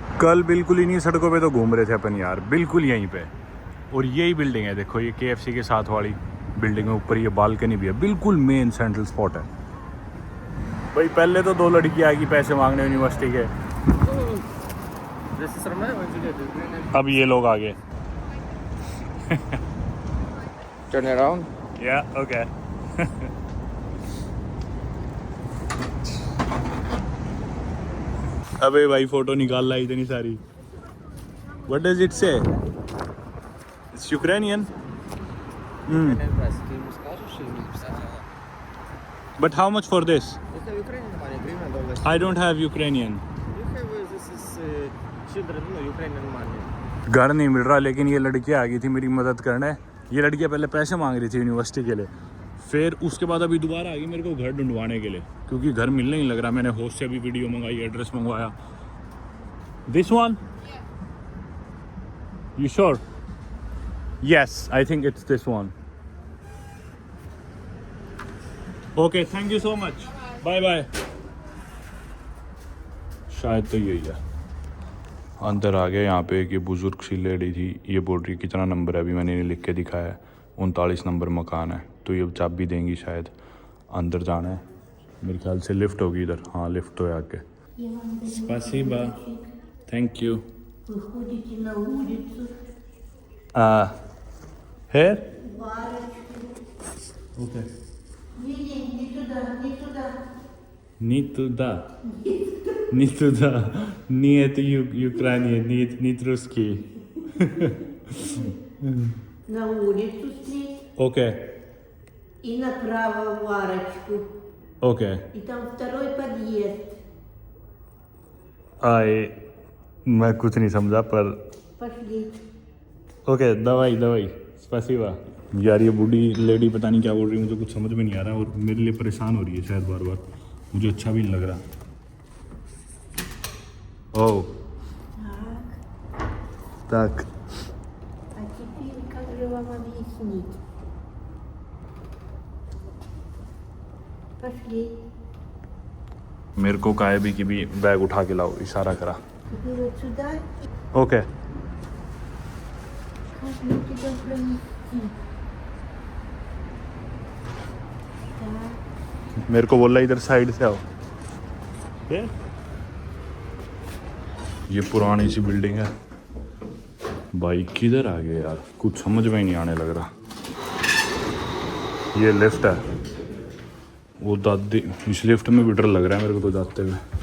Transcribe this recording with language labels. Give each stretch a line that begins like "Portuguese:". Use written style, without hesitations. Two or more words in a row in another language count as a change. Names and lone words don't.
Hindi: कल बिल्कुल इन्हीं सड़कों पे तो घूम रहे थे अपन यार, बिल्कुल यहीं पे। और यही बिल्डिंग है, देखो ये KFC के साथ वाली बिल्डिंग है, ऊपर ये बालकनी भी है, बिल्कुल
English: main central spot
Hindi: है भाई। पहले तो 2 लड़की आएगी पैसे मांगने यूनिवर्सिटी के, अब ये लोग आ गए।
English: Turn around. Yeah, okay.
Hindi: अबे भाई फोटो निकाल ला इतनी सारी।
English: What does it say? It's Ukrainian. But how much for this? I don't have Ukrainian.
Hindi: घर नहीं मिल रहा, लेकिन ये लड़की आ गई थी मेरी मदद करने। ये लड़कियाँ पहले पैसे मांग रही थी यूनिवर्सिटी के लिए, फिर उसके बाद अभी दोबारा आ गई मेरे को घर ढूंढवाने के लिए, क्योंकि घर मिलने नहीं लग रहा। मैंने होस्ट से भी वीडियो मंगाई, एड्रेस मंगवाया,
English: This one? You sure? Yes, I think it's this one. Okay, thank you so much. Bye bye.
Hindi: शायद तो यही है। अंदर आ गया। यहाँ पे एक ये बुजुर्ग सी लेडी थी, ये बोल रही कितना नंबर है, अभी मैंने इन्हें लिख के दिखाया है 39 नंबर मकान है, तो ये चाबी देंगी शायद। अंदर जाना है, मेरे ख्याल से लिफ्ट होगी इधर। हाँ लिफ्ट तो है आके। Спасибо.
English: Thank you.
Russian: Выходите на улицу,
English: Here?
Russian: барочку.
English: Okay.
Russian: Не туда, не туда. Не туда. Не туда. Не это Украина, не русский. На улицу встреть
English: Okay.
Russian: и направо в арочку.
English: Okay.
Russian: И там второй подъезд.
Hindi: मैं कुछ नहीं समझा पर
Russian: Пошли.
Hindi: ओके। दवाई स्पेसिवा। यार ये बूढ़ी लेडी पता नहीं क्या बोल रही है, मुझे कुछ समझ में नहीं आ रहा और मेरे लिए परेशान हो रही है शायद बार बार, मुझे अच्छा भी नहीं लग रहा।
Russian: ओह так. А теперь как же вам объяснить? Пошли.
Hindi: मेरे को काहे भी कि भी बैग उठा के लाओ, इशारा करा।
Russian: Теперь вот сюда.
English: ओके।
Russian: Как мне тебя пронести? Так.
Hindi: मेरे को बोला इधर साइड से आओ। ये पुरानी सी बिल्डिंग है भाई, किधर आ गए यार, कुछ समझ में ही नहीं आने लग रहा। ये लिफ्ट है, वो दादी, इस लिफ्ट में भी डर लग रहा है मेरे को तो जाते हुए।